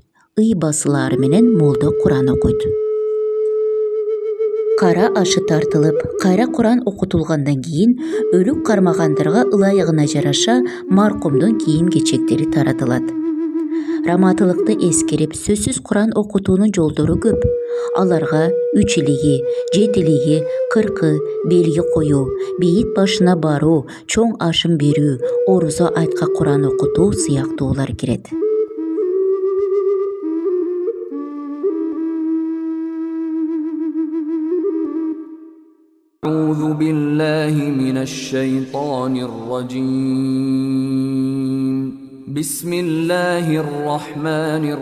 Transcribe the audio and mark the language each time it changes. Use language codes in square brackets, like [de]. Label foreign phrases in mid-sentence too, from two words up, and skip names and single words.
[ky] Ый басылары менен молдо Куран окуйт. Кара ашы тартылып, кайра Куран окутулгандан кийин өлүк кармагандарга ылайыгына жараша маркумдун кийим-кечектери таратылат. раматылыкты эскерип сөзсүз Куран окутуунун жолдору көп. Аларга 3-илиги, 7-илиги, 40-ы белги коюу, бейит башына баруу, чоң ашым берүү, орузо айтка Куран окутуу сыяктуулар кирет. [ar] أعوذ بالله من الشيطان الرجيم بسم الله الرحمن